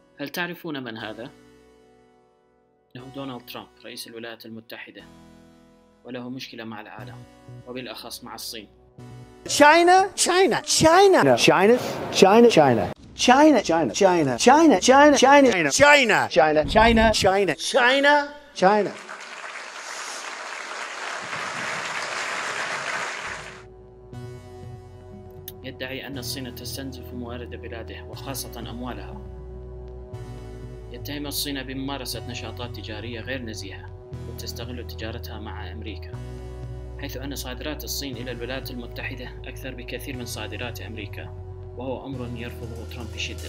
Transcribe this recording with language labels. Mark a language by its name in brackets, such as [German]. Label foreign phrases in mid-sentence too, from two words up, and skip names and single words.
[Arabic] تعرفون من هذا؟ إنه دونالد ترامب رئيس الولايات المتحدة، وله مشكلة مع العالم وبالأخص مع الصين. [English] China, China, China, no. China, China, China, China, China, China, China, China, China, China, China, China, China, China, China. [Arabic] يدعي أن الصين تستنزف موارد بلاده وخاصة أموالها. يتهم الصين بممارسة نشاطات تجارية غير نزيهة وتستغل تجارتها مع أمريكا، حيث أن صادرات الصين إلى الولايات المتحدة أكثر بكثير من صادرات أمريكا، وهو أمر يرفضه ترامب بشدة.